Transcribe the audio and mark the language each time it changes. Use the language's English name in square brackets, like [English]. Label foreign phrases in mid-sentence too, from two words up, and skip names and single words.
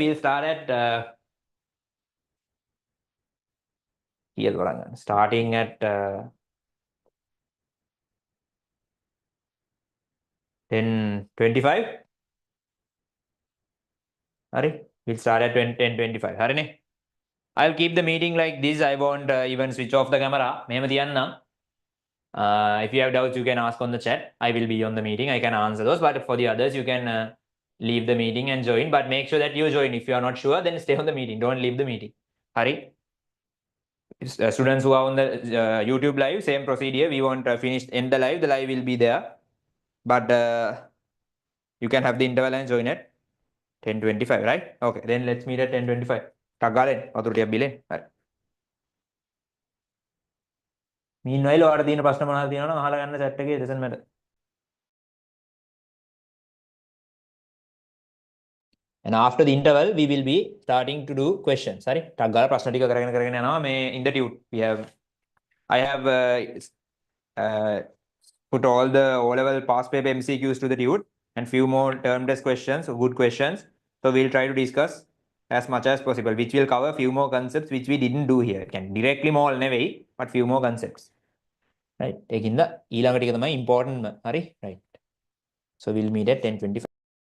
[English] We'll start at starting at 10:25. Hari, we'll start at 10:25. [Sinhala] හරි නේ? [English] I'll keep the meeting like this. I won't even switch off the camera. [Sinhala] මෙහෙම තියන්නම්. [English] If you have doubts, you can ask on the chat. I will be on the meeting. I can answer those. But for the others, you can leave the meeting and join. But make sure that you join. If you are not sure, then stay on the meeting. Don't leave the meeting. Hari? Students who are on the YouTube live, same procedure. We won't finish end the live. The live will be there. But you can have the interval and join at 10:25, right? Okay, then let's meet at 10:25. [Sinhala] ටක් ගාලා එන්න. වතුර ටිකක් බිලෙන්. හරි. Meanwhile, ඔයාලට තියෙන ප්‍රශ්න මොනවද තියෙනවනම් අහලා ගන්න chat එකේ [English] doesn't matter. And after the interval, we will be starting to do questions. Sorry, [Sinhala] ටක් ගාලා ප්‍රශ්න ටික කරගෙන යනවා. [English] මේ in the tube I have put all the O-level past paper MCQs to the tube and few more term test questions, good questions. So we'll try to discuss as much as possible, which will cover few more concepts which we didn't do here. Can directly more නෙවෙයි, but few more concepts. Right. [Sinhala] ඒකින්ද ඊළඟ ටික තමයි important. හරි. [English] Right. So we'll meet at 10:25.